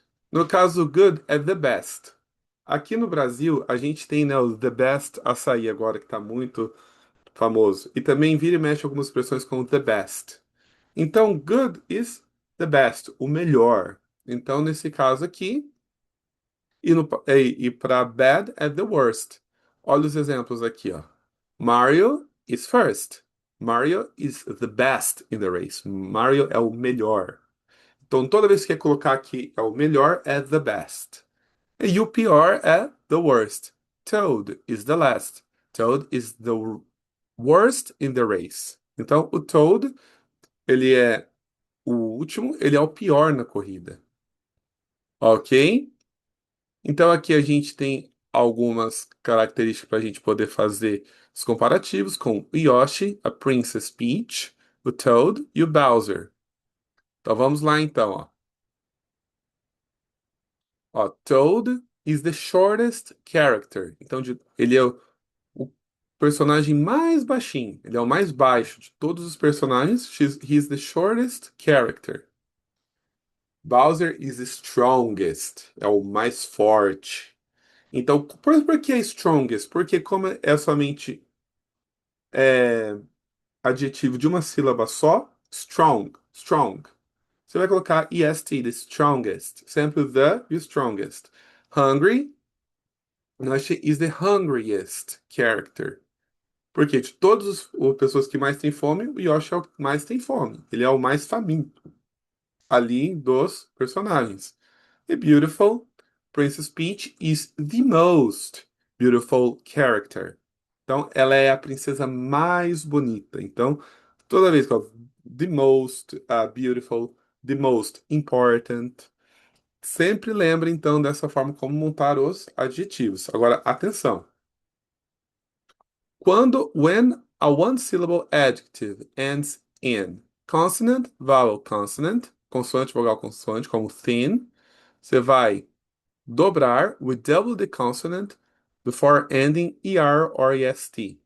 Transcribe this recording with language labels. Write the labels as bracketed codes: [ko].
[pt] No caso, good é the best. Aqui no Brasil, a gente tem, né, o the best açaí agora, que está muito famoso. E também vira e mexe algumas expressões como the best. Então, good is the best, o melhor. Então, nesse caso aqui, e para bad é the worst. Olha os exemplos aqui, ó. [en] Mario is first. Mario is the best in the race. [pt] Mario é o melhor. Então, toda vez que quer colocar aqui é o melhor, é the best. E o pior é the worst. [en] Toad is the last. Toad is the worst in the race. [pt] Então, o Toad, ele é o último, ele é o pior na corrida. Ok? Então, aqui a gente tem algumas características para a gente poder fazer os comparativos com o Yoshi, a Princess Peach, o Toad e o Bowser. Então, vamos lá então, ó. [en] Ó, Toad is the shortest character. [pt] Então, ele é o personagem mais baixinho. Ele é o mais baixo de todos os personagens. [en] He's the shortest character. Bowser is the strongest. [pt] É o mais forte. Então, por que é strongest? Porque como é somente é, adjetivo de uma sílaba só, strong, strong. Você vai colocar est, the strongest. Sempre o the e o strongest. Hungry [en] Yoshi is the hungriest character. [pt] Porque de todas as pessoas que mais têm fome, o Yoshi é o que mais tem fome. Ele é o mais faminto ali dos personagens. [en] The beautiful Princess Peach is the most beautiful character. [pt] Então, ela é a princesa mais bonita. Então, toda vez que eu the most beautiful, the most important, sempre lembre então dessa forma como montar os adjetivos. Agora, atenção. [en] When a one-syllable adjective ends in consonant, vowel, consonant, [pt] consoante, vogal, consoante, como thin, você vai dobrar, [en] we double the consonant before ending ER or EST.